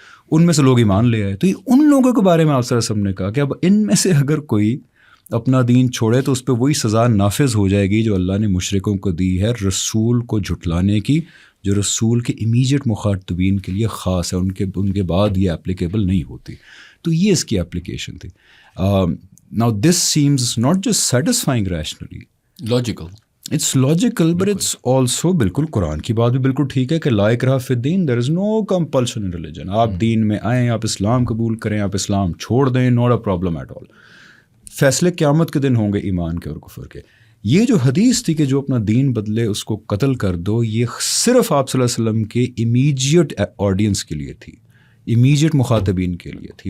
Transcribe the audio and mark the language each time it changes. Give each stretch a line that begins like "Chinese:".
Urdu: ان میں سے لوگ ایمان لے آئے. تو یہ ان لوگوں کے بارے میں آپ صلی اللہ علیہ وسلم نے کہا کہ اب ان میں سے اگر کوئی اپنا دین چھوڑے تو اس پہ وہی سزا نافذ ہو جائے گی جو اللہ نے مشرکوں کو دی ہے رسول کو جھٹلانے کی، جو رسول کے امیجیٹ مخاطبین کے لیے خاص ہے، ان کے بعد یہ اپلیکیبل نہیں ہوتی. تو یہ اس کی اپلیکیشن تھی.
English: Now this seems not just satisfying rationally. Logical. It's logical, but it's also
Urdu: بالکل قرآن کی بات بھی بالکل ٹھیک ہے کہ
Arabic: لا اکراہ فی الدین،
English: there is no compulsion in religion.
Urdu: آپ دین میں آئیں، آپ اسلام قبول کریں، آپ اسلام چھوڑ دیں،
English: not a problem at all.
Urdu: فیصلے قیامت کے دن ہوں گے ایمان کے اور کفر کے. یہ جو حدیث تھی کہ جو اپنا دین بدلے اس کو قتل کر دو، یہ صرف آپ صلی اللہ علیہ وسلم کے امیجیٹ آڈینس کے لیے تھی، امیجیٹ مخاطبین کے لیے تھی.